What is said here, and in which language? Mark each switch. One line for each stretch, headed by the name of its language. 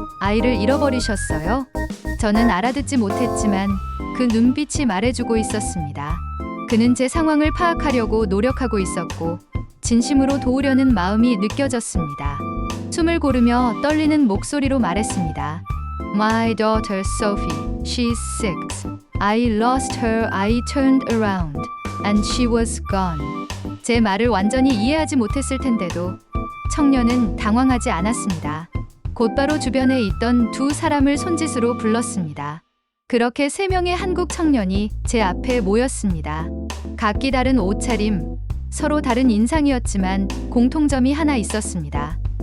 Korean: 아이를 잃어버리셨어요? 저는 알아듣지 못했지만 그 눈빛이 말해주고 있었습니다. 그는 제 상황을 파악하려고 노력하고 있었고 진심으로 도우려는 마음이 느껴졌습니다. 숨을 고르며 떨리는 목소리로 말했습니다.
English: My daughter Sophie, she's 6. I lost her, I turned around, and she was gone.
Korean: 제 말을 완전히 이해하지 못했을 텐데도 청년은 당황하지 않았습니다. 곧바로 주변에 있던 2 사람을 손짓으로 불렀습니다. 그렇게 3명의 한국 청년이 제 앞에 모였습니다. 각기 다른 옷차림, 서로 다른 인상이었지만 공통점이 하나 있었습니다.